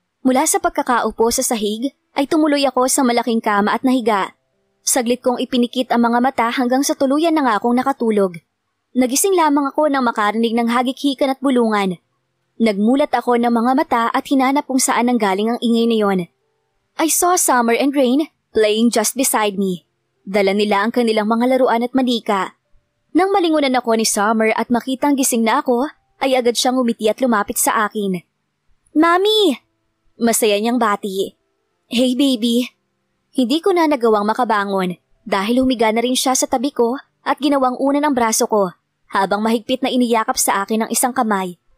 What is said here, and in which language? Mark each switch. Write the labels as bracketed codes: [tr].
[tl] Mula sa pagkakaupo sa sahig, ay tumuloy ako sa malaking kama at nahiga. Saglit kong ipinikit ang mga mata hanggang sa tuluyan na nga akong nakatulog. Nagising lamang ako nang makarinig ng hagik-hikan at bulungan. Nagmulat ako ng mga mata at hinanap kung saan nanggaling ang ingay na yon. [en] I saw Summer and Rain playing just beside me. [tl] Dala nila ang kanilang mga laruan at manika. Nang malingunan ako ni Summer at makitang gising na ako, ay agad siyang umiti at lumapit sa akin. Mami! Masaya niyang bati. [en] Hey baby! [tl] Hindi ko na nagawang makabangon dahil humiga na rin siya sa tabi ko at ginawang unan ang braso ko habang mahigpit na iniyakap sa akin ang isang kamay.